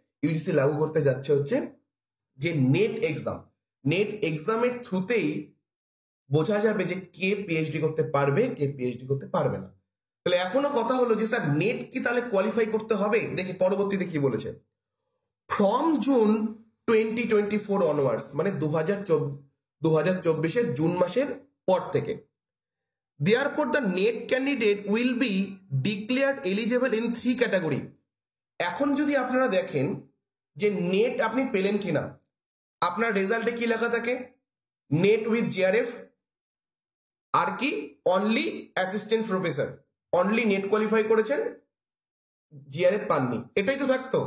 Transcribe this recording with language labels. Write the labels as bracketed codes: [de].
[bn] UGC লাগু করতে যাচ্ছে হচ্ছে যে নেট এক্সামের থ্রুতেই বোঝা যাবে যে কে পিএইচডি করতে পারবে, কে পিএইচডি করতে পারবে না। তাহলে এখনো কথা হলো যে স্যার নেট কি তাহলে কোয়ালিফাই করতে হবে? দেখি পরবর্তীতে কি বলেছে। [en] from June 2024 onwards, [bn] মানে 2024 জুন মাসের 1 তারিখ থেকে পর থেকে। [en] Therefore, the net candidate will be declared eligible in 3 category. [bn] এখন যদি আপনারা দেখেন যে নেট আপনি পেলেন কিনা, আপনার রেজাল্টে কি লেখা থাকে? নেট উইথ জিআরএফ, আর কি only assistant professor, only net qualify করেছেন, জিআরএফ পাননি, এটাই তো থাকতো।